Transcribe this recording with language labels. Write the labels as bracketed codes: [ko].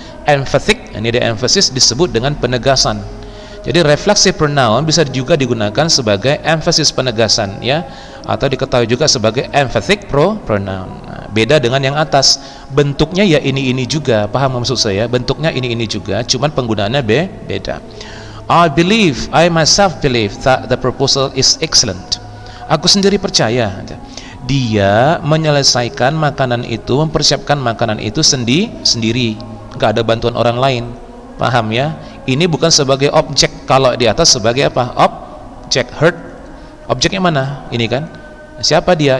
[id] Emphatic, ini ada emphasis, disebut dengan penegasan. Jadi reflexive pronoun bisa juga digunakan sebagai emphasis, penegasan, ya, atau diketahui juga sebagai emphatic pronoun. Nah, beda dengan yang atas, bentuknya ya ini juga, paham maksud saya? Bentuknya ini juga, cuman penggunaannya beda. [en] I myself believe that the proposal is excellent. [id] Aku sendiri percaya dia menyelesaikan makanan itu, mempersiapkan makanan itu sendiri, gak ada bantuan orang lain. Paham ya? Ini bukan sebagai objek, kalau di atas sebagai apa? Objek. Hurt, objeknya mana? Ini kan, siapa dia?